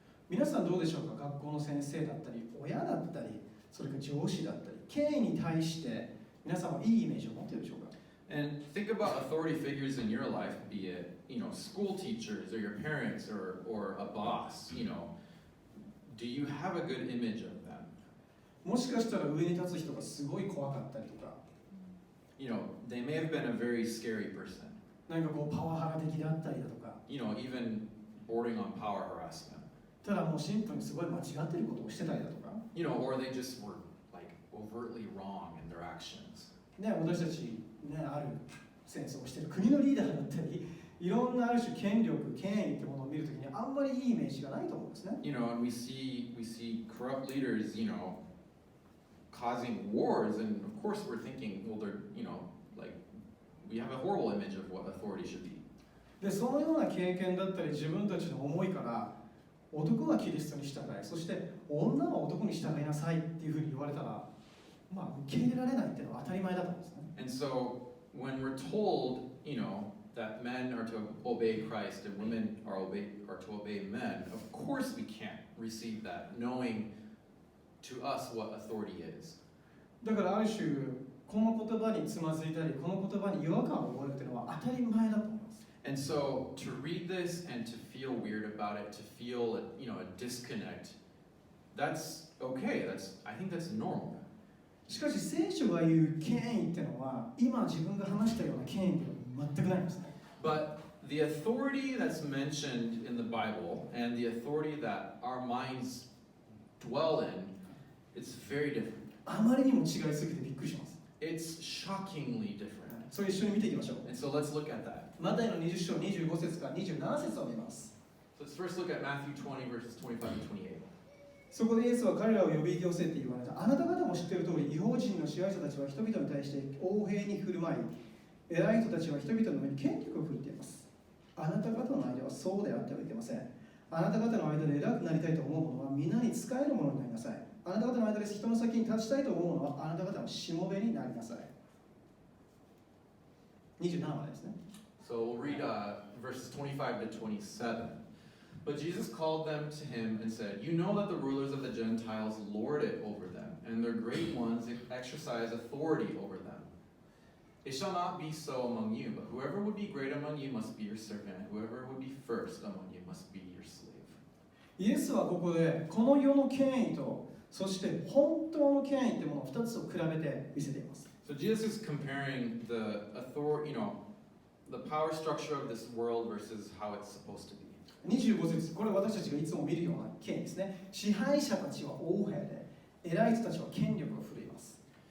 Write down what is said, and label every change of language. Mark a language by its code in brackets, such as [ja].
[ja] 皆さんどうでしょうか？学校の先生だったり、親だったり、それから上司だったり、権威に対して皆さんはいいイメージを持っているでしょうか [en] ？And think about authority figures in your life, be it, school teachers or your parents or a boss, do you have a good image of them? [ja] もしかしたら上に立つ人がすごい怖かったりとか、 [en] they may have been a very scary person. [ja] なんかパワハラ的だったりだとか、 [en] even bordering on power harassment. [ja] ただもうシンプルにすごい間違ってることをしてたりだとか、 [en] or they just were overtly wrong in their actions. [ja] ね、私たちある戦争をしている国のリーダーだったり、いろんなある種権力、権威ってものを見るときにあんまりいいイメージがないと思うんですね。 [en] And we see corrupt leaders, causing wars, and of course we're thinking, well, they're, like, we have a horrible image of what authority should be. [ja] でそのような経験だったり自分たちの思いから男はキリストに従い、そして女は男に従いなさいっていうふうに言われたら、受け入れられないっていうのは当たり前だと思うんですね。 [en] And so when we're told, that men are to obey Christ and women are to obey men, of course we can't receive that, knowing to us what authority is. [ja] だからある種この言葉につまずいたり、この言葉に違和感を覚えるっていうのは当たり前だと思います。 [en] And so to read this and to feel weird about it, to feel a disconnect, that's okay. I think that's normal. [ja] しかし聖書が言う権威っていうのは今自分が話したような権威っていうのは全くないんですね。 [en] But the authority that's mentioned in the Bible and the authority that our minds dwell in, it's very different. [ja] あまりにも違いすぎてびっくりします。 [en] It's shockingly different. [ja] それ一緒に見ていきましょう。 [en] And so let's look at that. [ja] マタイの20章25節から27節を見ます。 [en] So let's first look at Matthew 20 verses 25 to 28. [ja] そこでイエスは彼らを呼び寄せて言われた。あなた方も知っている通り、異邦人の支配者たちは人々に対して横柄に振る舞い、偉い人たちは人々の上に権力を振るっています。あなた方の間はそうであってはいけません。あなた方の間で偉くなりたいと思う者は皆に仕える者になりなさい。あなた方の間で人の先に立ちたいと思う者はあなた方のしもべになりなさい。 27までですね。 [en] So we'll read verses 25 to 27. But Jesus called them to him and said, You know that the rulers of the Gentiles lord it over them, and their great ones exercise authority over them. It shall not be so among you, but whoever would be great among you must be your servant, and whoever would be first among you must be your slave. [ja] イエスはここでこの世の権威とそして本当の権威ってものを2つを比べて見せています。 [en] So Jesus is comparing the authority, the power structure of this world versus how it's supposed to be. [ja] 25節、これ私たちがいつも見るような権威ですね。支配者たちは横柄で、偉い人たちは権力を振るいます。